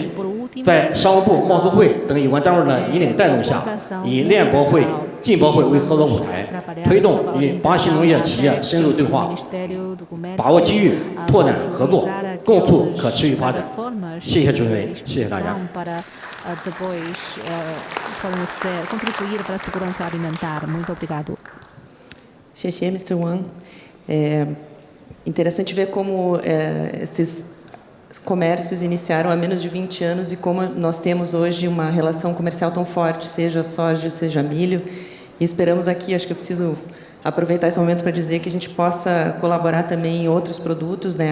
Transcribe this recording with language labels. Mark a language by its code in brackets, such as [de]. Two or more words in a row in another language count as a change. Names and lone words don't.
[zh] 在商务部、贸促会等有关单位的引领带动下，以联博会、进博会为合作舞台，推动与巴西农业企业深入对话，把握机遇，拓展合作，共促可持续发展。谢谢主持人，谢谢大家。 [pt] contribuir para a segurança alimentar. Muito obrigado. [zh] 谢谢 Mr. Wang. [pt] É interessante ver como esses comércios iniciaram há menos de 20 anos e como nós temos hoje uma relação comercial tão forte, seja soja, seja milho. E esperamos aqui, acho que eu preciso aproveitar esse momento para dizer que a gente possa colaborar também em outros produtos, né?